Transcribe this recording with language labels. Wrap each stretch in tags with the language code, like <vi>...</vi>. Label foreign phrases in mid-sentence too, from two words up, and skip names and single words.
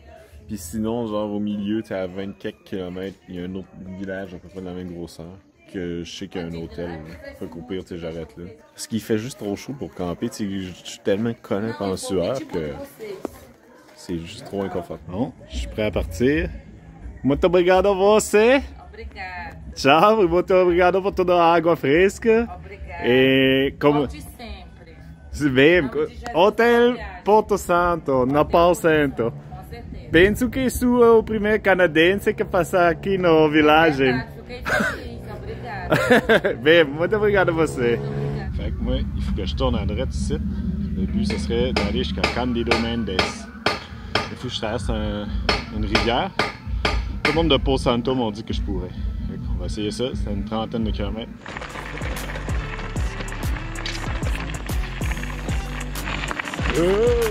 <fr>Puis sinon, genre au milieu, à 20 quelques kilomètres, il y a un autre village à peu près de la même grosseur. Que je sais qu'il y a un hôtel. Là. Fait qu'au pire, j'arrête là. Parce qu'il fait juste trop chaud pour camper. Je suis tellement collé en sueur que c'est juste trop inconfortable. Bon, je suis prêt à partir.</fr> <pt>Muito obrigado a você. Obrigada. Tchau, muito obrigado por toda a água fresca. Obrigada. E como... Volte sempre. Se bem, Hotel Porto Santo, na Pau Santo. Com certeza. Penso que sou o primeiro canadense que passa aqui no village. Fiquei feliz. Obrigada. Bem, muito obrigado a você. Obrigada.</pt> <fr>Fait que moi, il faut que je tourne à droite ici. Le but, ce serait d'aller jusqu'à Candido Mendes. Il faut que je traverse une rivière. Tout le monde de Pau Santo m'ont dit que je pourrais. On va essayer ça, c'est une 30aine de kilomètres. Oh!</fr>